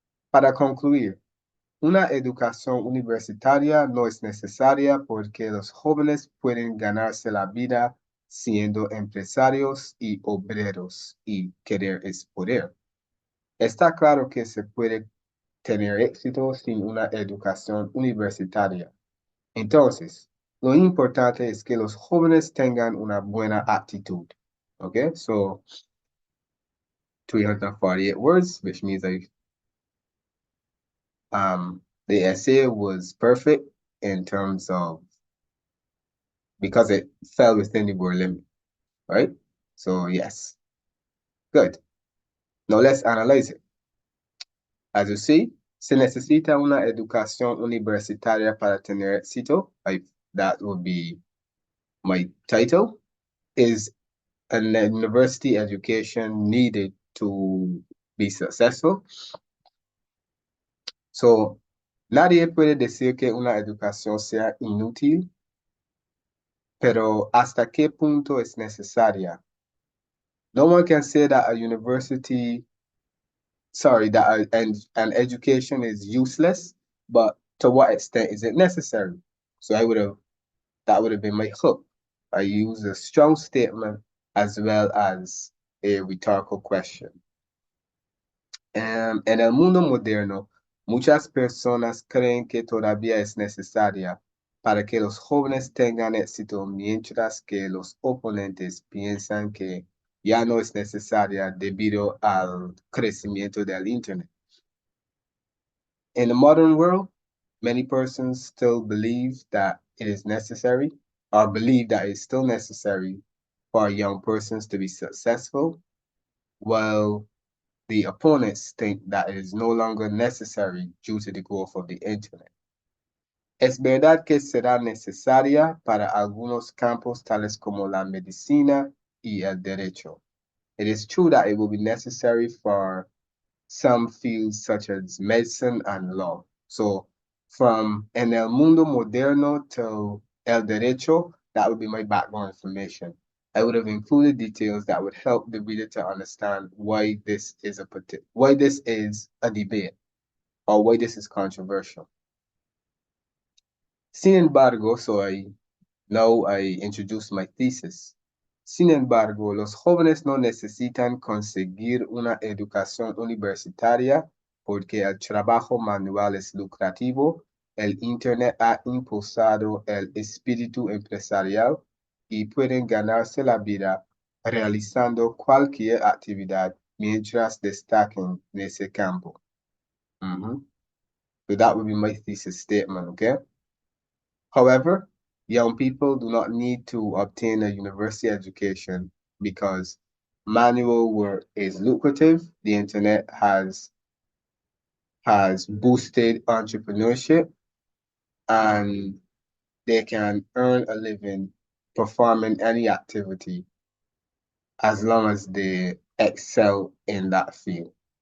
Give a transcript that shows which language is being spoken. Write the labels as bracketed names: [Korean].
[Spanish] Para concluir, una educación universitaria no es necesaria porque los jóvenes pueden ganarse la vida siendo empresarios y obreros, y querer es poder. Está claro que se puede tener éxito sin una educación universitaria. Entonces, lo importante es que los jóvenes tengan una buena actitud. [English] Okay, so 348 words, which means the essay was perfect in terms of, because it fell within the word limit, right? So yes, good. Now let's analyze it. As you see, [Spanish] se necesita una educación universitaria para tener éxito. [English] That would be my title. Is an university education needed to be successful? [Spanish] So, nadie puede decir que una educación sea inútil, pero ¿hasta qué punto es necesaria? [English] No one can say that a university, an education is useless, but to what extent is it necessary? So that would have been my hook. I use a strong statement as well as a rhetorical question. [Spanish] En el mundo moderno, muchas personas creen que todavía es necesaria para que los jóvenes tengan éxito, mientras que los oponentes piensan que ya no es necesaria debido al crecimiento del Internet. [English] In the modern world, many persons still believe that it is necessary, or believe that it's still necessary for young persons to be successful, while the opponents think that it is no longer necessary due to the growth of the Internet. [Spanish] Es verdad que será necesaria para algunos campos tales como la medicina y el derecho. [English] It is true that it will be necessary for some fields such as medicine and law. So from [Spanish] en el mundo moderno [English] to [Spanish] el derecho, [English] that would be my background information. I would have included details that would help the reader to understand why this is a debate, or why this is controversial. [Spanish] Sin embargo, [English] now I introduce my thesis. [Spanish] Sin embargo, los jóvenes no necesitan conseguir una educación universitaria porque el trabajo manual es lucrativo el Internet ha impulsado el espíritu empresarial y pueden ganarse la vida realizando cualquier actividad mientras destaquen en ese campo. [English] So that would be my thesis statement, okay? However, young people do not need to obtain a university education because manual work is lucrative. The internet has boosted entrepreneurship, and they can earn a living performing any activity as long as they excel in that field.